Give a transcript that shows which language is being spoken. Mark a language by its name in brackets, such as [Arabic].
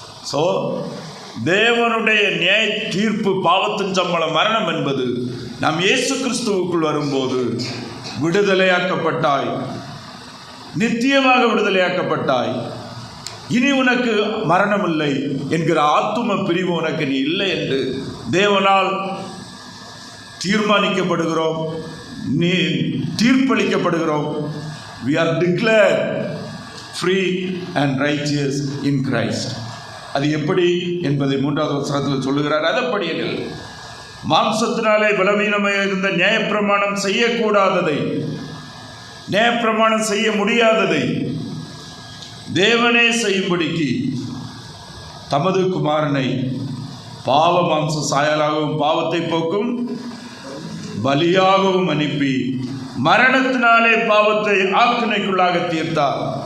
[Tamil] So தேவனுடைய நியாய தீர்ப்பு, பாவத்தின் சம்பளம் மரணம் என்பது நாம் இயேசு கிறிஸ்துவுக்குள் வரும்போது விடுதலையாக்கப்பட்டாய், நித்தியமாக விடுதலையாக்கப்பட்டாய். இனி உனக்கு மரணம் இல்லை என்கிற ஆத்தும பிரிவு உனக்கு நீ இல்லை என்று தேவனால் தீர்மானிக்கப்படுகிறோம், நீ தீர்ப்பளிக்கப்படுகிறோம். [English] We are declared free and righteous in Christ. [Tamil] அது எப்படி என்பதை 3வது வசனத்தில் சொல்லுகிறார். அதப்படியில் மாம்சத்தினாலே பலவீனமாக இருந்த நியாயப்பிரமாணம் செய்யக்கூடாததை, நியாயப்பிரமாணம் செய்ய முடியாததை தேவனே செய்யும்படிக்கு தமது குமாரனை பாவ மாம்ச சாயலாகவும் பாவத்தை போக்கும் பலியாகவும் அனுப்பி மரணத்தினாலே பாவத்தை ஆக்கினைக்குள்ளாக தீர்த்தார்.